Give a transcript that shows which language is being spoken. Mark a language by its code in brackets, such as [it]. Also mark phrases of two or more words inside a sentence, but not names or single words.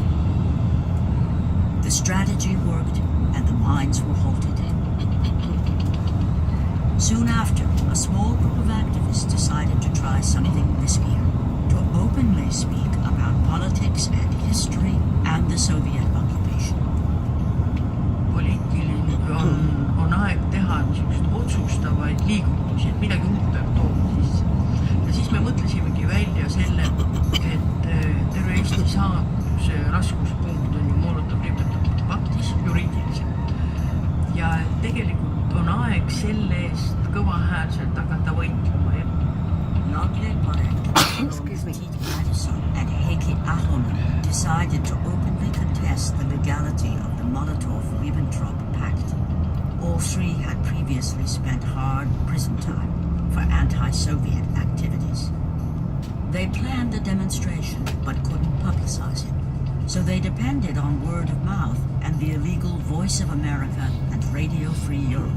[en] The strategy worked, and the mines were halted. Soon after, a small group of activists decided to try something riskier, to openly speak about politics and history and the Soviet occupation. [et] On aeg teha niisugust otsustavaid liigutusi, et midagi uut peab tooma sisse. Ja siis me mõtlesimegi välja selle, et terve Eesti saatuse raskuspunkt on ju Molotov-Ribbentropi paktis juriidiliselt. Ja tegelikult on aeg selle eest kõvahäälselt hakata võitlema. [en] Nagle Parek, Tiit Madison and Heikki Ahonen decided to openly contest the legality of the Molotov-Ribbentrop Pact. All three had previously spent hard prison time for anti-Soviet activities. They planned a demonstration but couldn't publicize it, so they depended on word of mouth and the illegal Voice of America and Radio Free Europe.